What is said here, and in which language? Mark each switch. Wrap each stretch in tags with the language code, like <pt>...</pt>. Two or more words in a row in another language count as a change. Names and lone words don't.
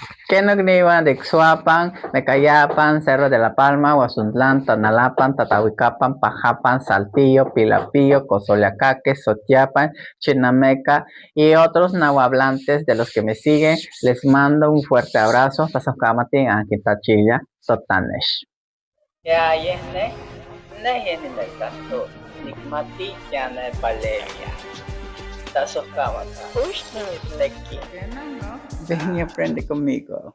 <es>Kenokniwan de Xuapan, Mecayapan, Cerro de la Palma, Huazuntlán, Tanalapan, Tatahuicapan, Pajapan, Saltillo, Pilapillo, Cozoleacaque, Sotiapan, Chinameca y otros nahuablantes de los que me siguen. Les mando un fuerte abrazo.</es> <nhp>Tasokamatin, Ankitachilla, Sotanesh.</nhp> <es>Ya, yene, yene del canto, Nikmati, Yana, Valeria. Tasokamatin. Ven y aprende conmigo.</es>